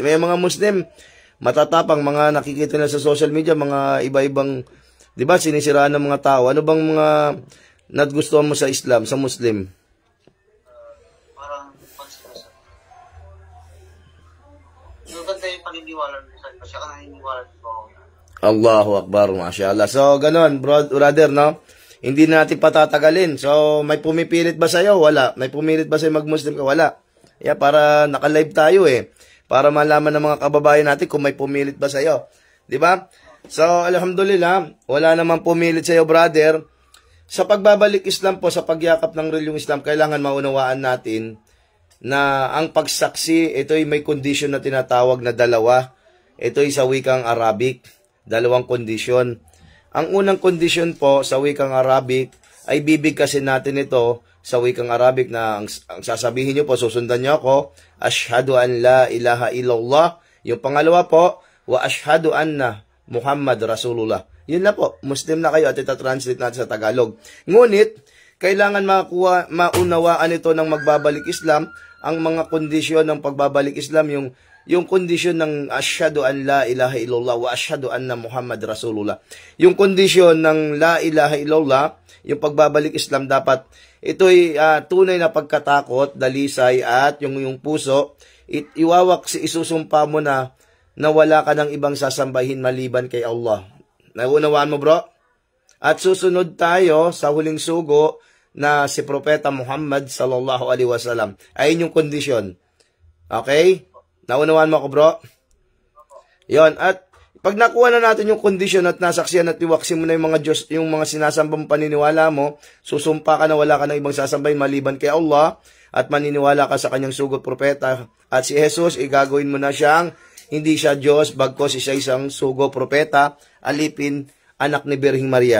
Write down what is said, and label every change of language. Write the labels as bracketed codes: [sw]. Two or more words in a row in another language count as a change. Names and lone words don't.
[tl] May mga Muslim, matatapang, mga nakikita na sa social media, mga iba-ibang, di ba, sinisiraan ng mga tao. Ano bang mga nagustuhan mo sa Islam, sa Muslim? Parang pagsisasa. Yung ganda yung paniniwala sa siya ka naniniwala ko. [ar] الله أكبر، ما شاء الله. [tl] So, ganun, brother, no? Hindi natin patatagalin. So, may pumipilit ba sa'yo? Wala. May pumilit ba sa'yo mag-Muslim ka? Wala. Yeah, para naka-live tayo eh. Para malaman ng mga kababayan natin kung may pumilit ba sa'yo. Diba? So, alhamdulillah, wala naman pumilit sa'yo, brother. Sa pagbabalik Islam po, sa pagyakap ng reliyong Islam, kailangan maunawaan natin na ang pagsaksi, ito'y may condition na tinatawag na dalawa. Ito'y sa wikang Arabic. Dalawang kondisyon. Ang unang kondisyon po sa wikang Arabic ay bibigkasin natin ito sa wikang Arabic na ang sasabihin nyo po, susundan nyo ako, [ar] أشهد أن لا إله إلا الله. [tl] Yung pangalawa po, [ar] وأشهد أن محمدا رسول الله. [tl] Yun na po, Muslim na kayo at ita-translate natin sa Tagalog. Ngunit, kailangan maunawaan ito ng magbabalik Islam, ang mga kondisyon ng pagbabalik Islam, yung kondisyon ng [ar] أشهد أن لا إله إلا الله وأشهد أن محمدا رسول الله. [tl] Yung kondisyon ng [ar] لا إله إلا الله, [tl] yung pagbabalik Islam, dapat ito'y tunay na pagkatakot, dalisay, at yung puso, isusumpa mo na wala ka ng ibang sasambahin maliban kay Allah. Naunawaan mo, bro? At susunod tayo sa huling sugo na si Propeta Muhammad [ar] صلى الله عليه وسلم. [tl] Ayun yung kondisyon. Okay? Naunawaan mo ako, bro? Yon. At pag nakuha na natin yung kondisyon at nasaksiyan at iwaksin mo na yung mga Diyos, yung mga sinasambang paniniwala mo, susumpa ka na wala ka na ibang sasambahin maliban kay Allah, at maniniwala ka sa kanyang sugo propeta, at si Jesus, igagawin mo na siyang hindi siya Diyos, bagkos siya isang sugo propeta, alipin, anak ni Birhing Maria.